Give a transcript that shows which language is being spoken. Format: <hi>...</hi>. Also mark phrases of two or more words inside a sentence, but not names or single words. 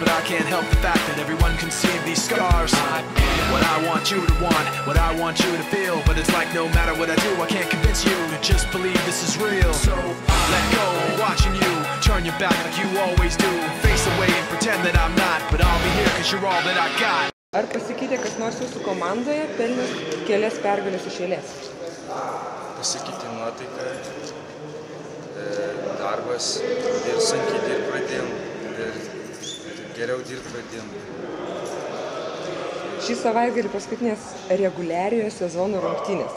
<en>can't help the fact that everyone can see these scars. What I want you to want, what I want you to feel. But it's like no matter what I do, I can't convince you to just believe this is real. So let go, watching you turn your back like you always do. Face away and pretend that I'm not, but I'll be here cause you're all that I got.</en> <lt>Ar pasikeitė kas nors jūsų komandoje, pelnęs kelias pergalės iš eilės? Pasikeitė nuotaika, darbas ir sunkiai dirbt pradėjom ir geriau dirbt pradėjom. Šį savaitgalį paskutinės reguliariojo sezono rungtynės.</lt>